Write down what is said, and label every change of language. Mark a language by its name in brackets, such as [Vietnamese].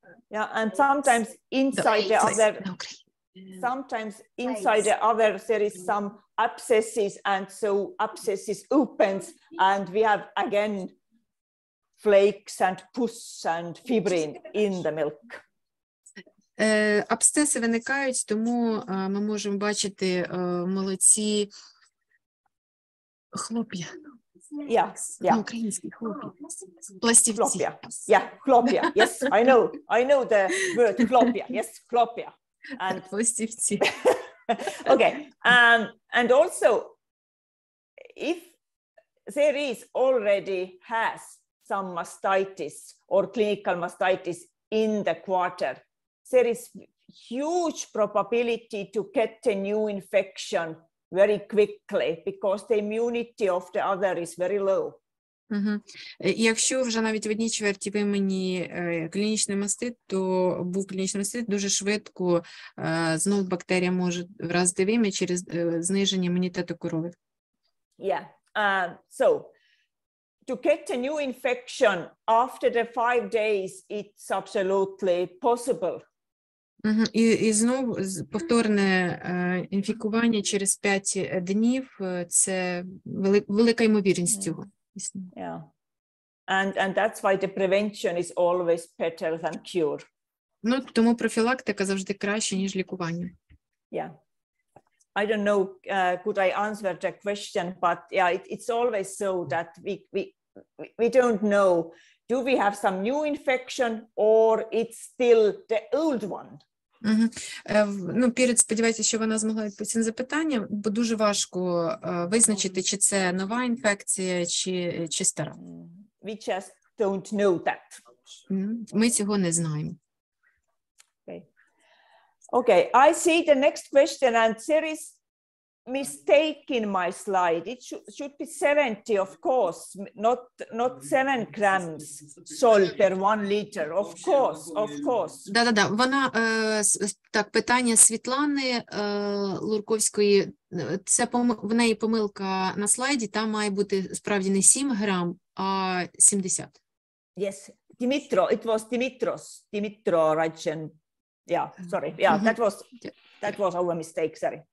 [English] Yeah, and sometimes inside the other, there is some abscesses, and so abscesses opens, and we have again flakes and pus and fibrin in the milk. [Ukrainian] Абсцеси виникають, тому ми можемо бачити в молоці хлоп'я. [English] Yeah. [Ukrainian] На українській хлоп'я. Пластівці. Хлоп'я. Yeah, хлоп'я. [English] Yes, I know the word хлоп'я. Yes, хлоп'я. And [Ukrainian] пластівці. [English] Okay, and also, if there is already has some mastitis or clinical mastitis in the quarter, there is huge probability to get a new infection very quickly because the immunity of the other is very low. [Ukrainian] Якщо вже навіть в одній чверті вимені клінічний мастит, то був клінічний мастит, дуже швидко знову бактерія може вразити вим'я через зниження імунітету корови. [English] Yeah, so to get a new infection after the 5 days, it's absolutely possible. [Ukrainian] І знову повторне інфікування через 5 днів – це велика ймовірність цього. [English] Yeah, and that's why the prevention is always better than cure. [Ukrainian] Ну, тому профілактика завжди краще, ніж лікування. [English] Yeah, I don't know, could I answer the question, but yeah, it's always so that we don't know, do we have some new infection or it's still the old one? [Ukrainian] Ну, Piret, сподіваюся, що вона змогла відповісти на запитання, бо дуже важко визначити, чи це нова інфекція, чи стара. [English] We just don't know that. [Ukrainian] Ми цього не знаємо. [English] Okay, I see the next question, and there is mistake in my slide. It should be 70, of course, not 7 grams salt per 1 liter. Of course. [Russian] Да. [Ukrainian] Вона, так, питання Світлани Лурковської, це в неї помилка на слайді, там має бути справді не 7 грам, а 70. [English] Yes, it was Dimitro Rajchen. Yeah, sorry. Yeah, that was our mistake, sorry.